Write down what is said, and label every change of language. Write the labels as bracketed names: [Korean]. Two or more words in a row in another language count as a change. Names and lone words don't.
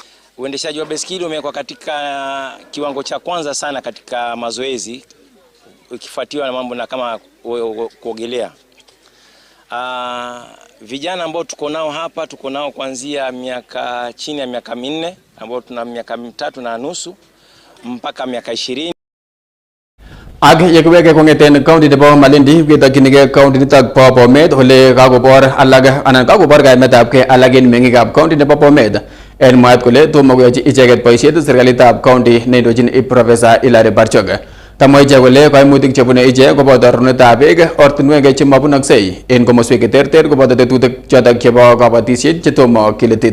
[Swahili] Uendeshaji wa baiskeli umekuwa katika kiwango cha kwanza sana katika mazoezi, ukifuatiwa na mambo na kama kuogelea. Vijana ambao tuko nao hapa, tuko nao kuanzia chini ya miaka 4, ambao tuna miaka 3 na nusu mpaka miaka 20. [Kalenjin] Ag yekweke kongeten county nebo Malindi ketokyinige county nitok bo Bomet ole kakobor alak anan kakobor kaimetabgei alak en meng'ikab county nebo Bomet en mwaet kole tomo koyochi icheket boisiet serikalitab county neindochin Professor Hilary Barchok. Kamwa ichek kole kaimutik chebune ichek koboto rorunetab beek, ortinwek chemabunoksei en komoswek cheterter koboto tetutik chotok chebo kabatisiet chetomo kiletit.